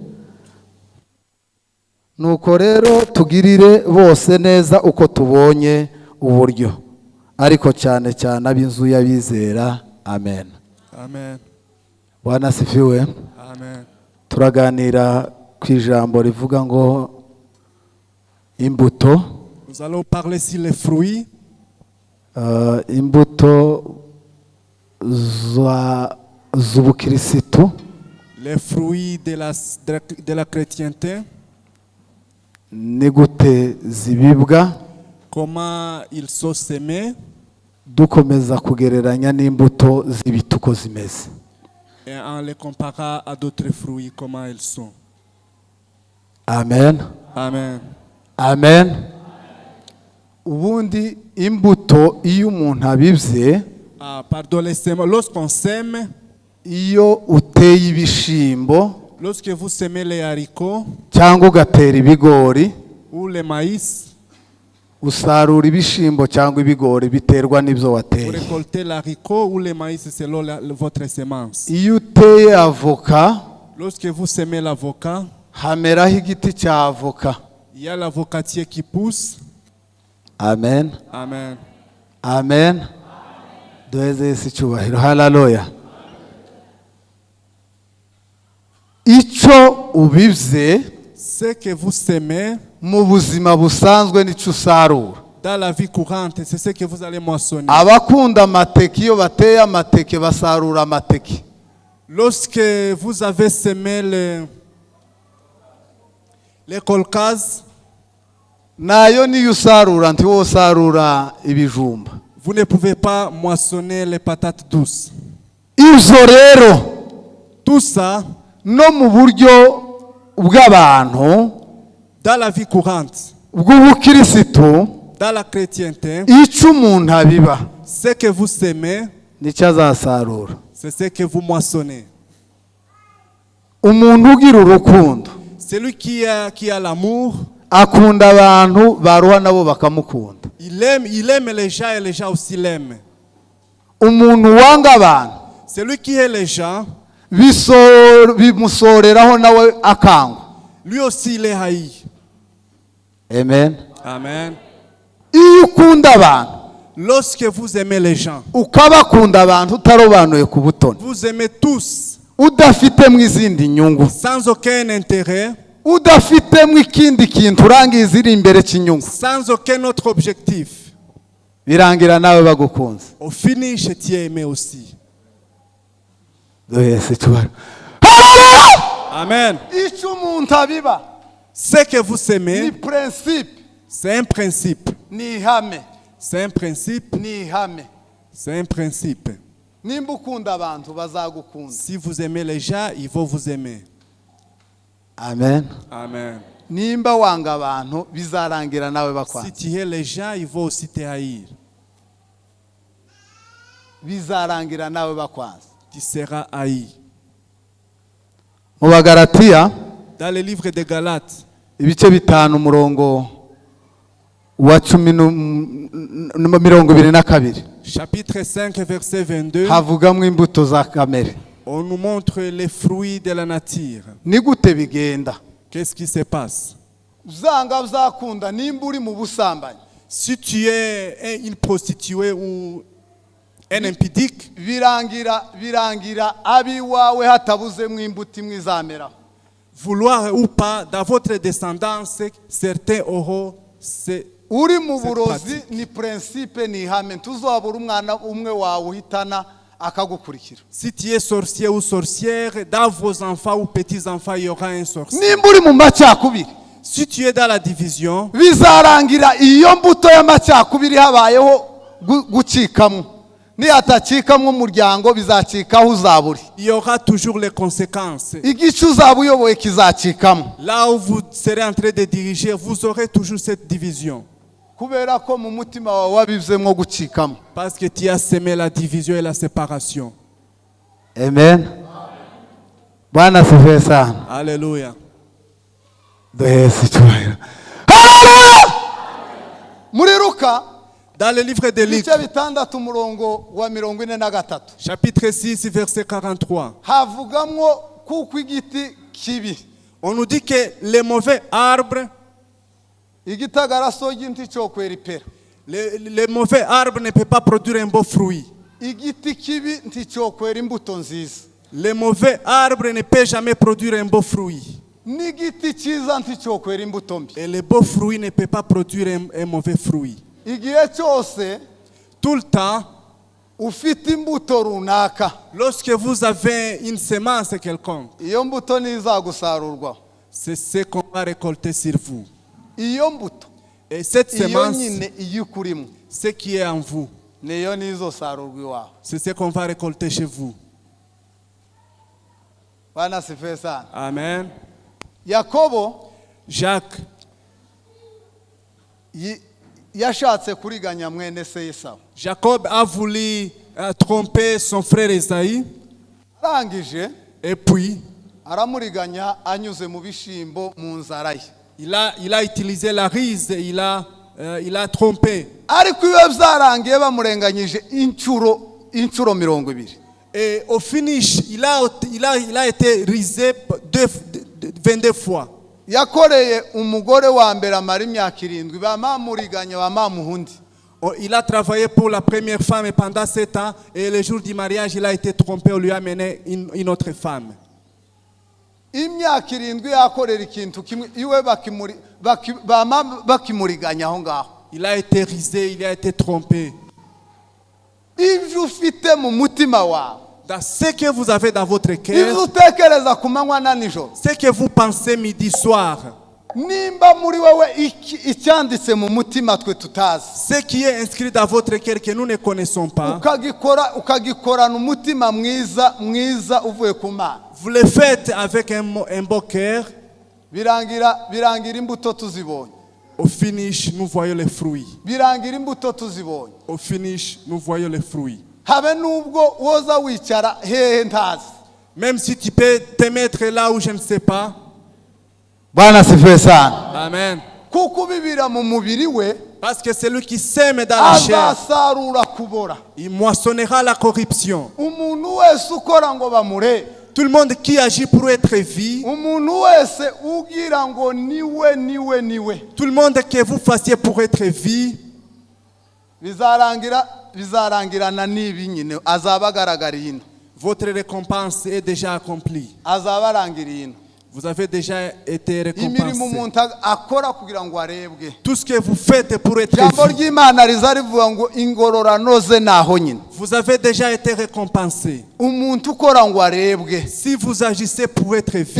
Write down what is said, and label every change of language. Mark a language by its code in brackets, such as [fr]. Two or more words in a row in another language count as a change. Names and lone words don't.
[rw] Nuko rero tugirire bose neza uko tubonye uburyo, ariko cyane cyane ab'inzu y'abizera. Amen. Amen. [sw] Bwana asifiwe. [rw] Amen. Turaganira ku ijambo rivuga ngo imbuto. [fr] Nous allons parler sur les fruits. [rw] Imbuto z'ubukirisitu. [fr] Les fruits de la chrétienté. [rw] Ni gute zibibwa. [fr] Comment ils sont semés. [rw] Dukomeza kugereranya n'imbuto z'ibiti uko zimeze. [fr] Et en les comparant à d'autres fruits, comment ils sont. [rw] Amen. Amen. Amen. Ubundi imbuto iyo umuntu abibye, [fr] lorsqu'on sème, [rw] iyo uteye ibishimbo, [fr] lorsque vous semez les haricots, [rw] cyangwa ugatera ibigori, [fr] ou les maïs, [rw] usarura ibishimbo cyangwa ibigori biterwa n'ibyo wateye. [fr] vous récoltez l'haricot ou les maïs selon votre semence. [rw] Iyo uteye avoka, [fr] lorsque vous semez l'avocat, [rw] hameraho igiti cya avoka. [fr] il y a l'avocatier qui pousse. [rw] Amen. Amen. Amen. Duheze Yesu icyubahiro. Haleluya. Icyo ubibye, [fr] ce que vous semez [rw] mu buzima busanzwe nicyo usarura. [fr] dans la vie courante, c'est ce que vous allez moissonner. [rw] Abakunda amateke, iyo bateye amateke basarura amateke. [fr] Lorsque vous avez semé les kolkaz, [rw] nayo niyo usarura, ntiwo usarura ibijumba. [fr] vous ne pouvez pas moissonner les patates douces. [rw] Izo rero, [fr] tout ça, [rw] no mu buryo bw'abantu, [fr] dans la vie courante, [rw] bw'ubukirisitu, [fr] dans la chrétienté, [rw] icyo umuntu abiba, [fr] ce que vous semez, [rw] nicyo azasarura. [fr] c'est ce que vous moissonnez. [rw] Umuntu ugira urukundo, [fr] Celui qui a l'amour, [rw] akunda abantu baruha nabo bakamukunda. [fr] il aime les gens et les gens aussi l'aiment. [rw] Umuntu wanga abantu, [fr] Celui qui aime les gens, [rw] bimusoreraho nawe akangwa. [fr] lui aussi il est haï. [rw] Amen. Amen. Iyo ukunda abantu, [fr] Lorsque vous aimez les gens, [rw] ukabakunda abantu utarobanuye ku butoni, [fr] vous aimez tous, [rw] udafitemo izindi nyungu, [fr] sans aucun intérêt, [rw] udafitemo ikindi kintu urangiza iri imbere cy'inyungu, [fr] sans aucun autre objectif, [rw] birangira nawe bagukunze. [fr] au finish tu es aimé aussi. [rw] Yesu cyubahiro. Amen. Icyo umuntu abiba, [fr] Ce que vous [rw] ni [fr] semez, principe, c'est un principe. [rw] ni ihame, [fr] C'est un principe. [rw] ni ihame. [fr] C'est un principe. [rw] Nimba ukunda abantu bazagukunda. [fr] Si vous aimez les gens, ils vont vous aimer. [rw] Amen. Amen. Nimba wanga abantu bizarangira nawe bakwana. [fr] Si tu hais les gens, ils vont aussi te haïr. [rw] Bizarangira nawe bakwanza. [fr] Tu seras haï. [rw] Mu Bagalatiya, [fr] Dans le livre de Galates, [rw] ibice 5 umurongo wa 22. [fr] chapitre 5, verset 22, [rw] Havugamo imbuto za kamere. [fr] on nous montre les fruits de la nature. [rw] Ni gute bigenda? [fr] Qu'est-ce qui se passe? [rw] Zanga zakunda nimba uri mu busambanyi. [fr] Si tu es une prostituée ou un impudique, [rw] birangira abiwawe hatabuzemo imbuto imwe izamera. [fr] Vouloir ou pas, dans votre descendance, certains auront cette [rw] Uri mu burozi [fr] pratique. [rw] ni principe ni ihame tuzabura umwana umwe wawe uhitana akagukurikira. [fr] Si tu es sorcier ou sorcière, dans vos enfants ou petits-enfants, il y aura un sorcier. [rw] Nimba uri mu macyakubiri, [fr] Si tu es dans la division, [rw] bizarangira iyo mbuto y'amacyakubiri habayeho gucikamo. Nihatacikamo umuryango bizacikaho uzaburi. [fr] il y aura toujours les conséquences. [rw] Igice uzaba uyoboye kizacikamo. [fr] Là où vous serez en train de diriger, vous aurez toujours cette division. [rw] Kubera ko mu mutima wawe wabivzemo gucikamo. Parce que tu as semé la division et la séparation. [sw] Amen. Bwana sifiwe sana. [fr] Alléluia. [rw] Duhese icyubahiro. Haleluya! Muri Luka [fr] Dans le livre de Luc, [rw] ibice bitandatu umurongo wa 43 [fr] chapitre 6, verset 43, [rw] havugamwo kuko igiti kibi [fr] on nous dit que les mauvais arbres, [rw] igitagaraso y'inti cyo kwera ipera. [fr] les mauvais arbres ne peuvent pas produire un beau fruit. [rw] Igiti kibi nti cyo kwera imbuto nziza. [fr] Les mauvais arbres ne peuvent jamais produire un beau fruit. [rw] N'igiti cyiza nti cyo kwera imbuto mbi. [fr] Et le beau fruit ne peut pas produire un mauvais fruit. [rw] Igihe cyose [fr] Tout le temps, [rw] ufite imbuto runaka, [fr] lorsque vous avez une semence quelconque, [rw] iyo mbuto ntizagusarurwa. [fr] c'est ce qu'on va récolter sur vous. [rw] Iyo mbuto [fr] Et cette [rw] iyo [fr] semence, [rw] nyine iyo ikurimo [fr] ce qui est en vous, [rw] niyo nizosarurwa iwawe. [fr] c'est ce qu'on va récolter chez vous. [sw] Bwana sifiwe sana. Amen. [rw] Yakobo [fr] Jacques, [rw] yashatse kuriganya mwene se Esawu. [fr] Jacob a voulu tromper son frère Esaïe, [rw] Arangije [fr] et puis [rw] aramuriganya anyuze mu bishimbo mu nzara ye. [fr] il a utilisé la rise, il a trompé. [rw] Ariko iyo byarangiye bamurenganyije inshuro 20. [fr] Et au finish, il a été risé 22 fois. [rw] Yakoreye umugore wa mbere amara imyaka 7 bamamuriganya bamamuhundi. [fr] Il a travaillé pour la première femme et pendant 7 ans, et le jour du mariage, il a été trompé, on lui a amené une autre femme. [rw] Imyaka 7 yakorera ikintu kimwe iwe bakimuriganya aho ngaho. [fr] Il a été risé, il a été trompé. [rw] Ibyo ufite mu mutima wawe, [fr] Dans ce que vous avez dans votre [rw] ibyo [fr] cœur, [rw] utekereza ku manywa na nijoro, [fr] ce que vous pensez midi soir, [rw] nimba muri wowe icyanditse mu mutima twe tutazi, [fr] ce qui est inscrit dans votre cœur que nous ne connaissons pas, [rw] ukagikorana umutima mwiza uvuye ku Mana, [fr] vous le faites avec un beau cœur. [rw] birangira imbuto tuzibonye. [fr] Au finish, nous voyons les fruits. [rw] Birangira imbuto tuzibonye. [fr] Au finish, nous voyons les fruits. [rw] Habe nubwo woza wicara hehe ntazi. Même si tu peux te mettre là où je ne sais pas. [sw] Bwana sifiwe sana. Amen. [rw] Kuko bibira mu mubiri we, [fr] Parce que celui qui sème dans la chair, [rw] azasarura kubora. [fr] il moissonnera la corruption. [rw] Umuntu wese ukora ngo bamure, [fr] Tout le monde qui agit pour être vu, [rw] umuntu wese ugira ngo niwe, [fr] tout le monde que vous fassiez pour être vu, [rw] bizarangirana n'ibi nyine, azaba agaragariye ino, [fr] votre récompense est déjà accomplie. [rw] azaba arangiriye ino. [fr] Vous avez déjà été [rw] Imirimo [fr] récompensé. [rw] umuntu akora kugira ngo arebwe. [fr] Tout ce que vous faites pour être [rw] Jambo [fr] vu, [rw] ry'Imana riza rivuga ngo ingororano ze naho nyine. [fr] vous avez déjà été récompensé. [rw] Umuntu ukora ngo arebwe, [fr] Si vous agissez pour être vu,